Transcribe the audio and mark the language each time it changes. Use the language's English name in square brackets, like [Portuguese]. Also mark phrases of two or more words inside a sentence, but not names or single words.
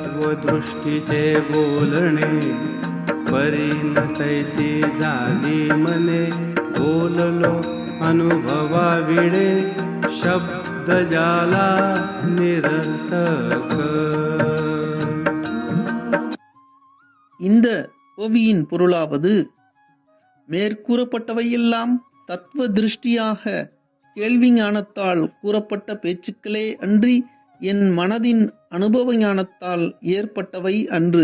[Marathi] तत्वदृष्टीचे बोलणे, परीन तैसी झाली मने, बोललो अनुभवाविडे, शब्द जाला निरर्थक. [Tamil] இந்த ஓவியின் பொருளாவது, மேற்கூறப்பட்டவையெல்லாம் தத்துவ திருஷ்டியாக கேள்வி ஞானத்தால் கூறப்பட்ட பேச்சுக்களே அன்றி என் மனதின் அனுபவ ஞானத்தால் ஏற்பட்டவை அன்று.